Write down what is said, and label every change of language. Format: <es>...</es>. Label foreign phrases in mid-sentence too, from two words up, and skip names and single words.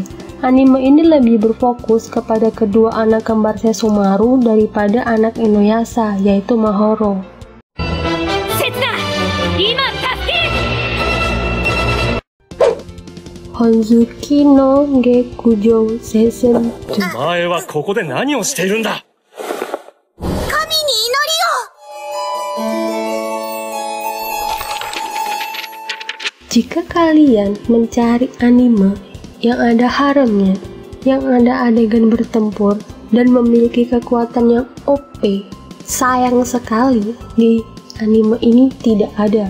<id>Anime ini lebih berfokus kepada kedua anak kembar Sesshomaru daripada anak Inuyasha, yaitu Mahoro. Honzuki no Gekujou Season 2.</id> <ja>お前はここで何をしているんだ。</ja> <id>Jika kalian mencari anime yang ada haremnya, yang ada adegan bertempur, dan memiliki kekuatan yang OP, sayang sekali di anime ini tidak ada.</id>